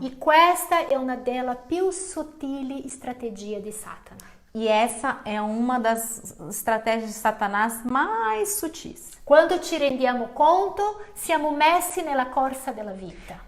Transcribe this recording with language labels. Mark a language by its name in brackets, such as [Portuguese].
[Italian] E questa è una delle più sottili strategie di Satana. [Portuguese] E essa é uma das estratégias de Satanás mais sutis. [Italian] Quando ci rendiamo conto, siamo messi nella corsa della vita.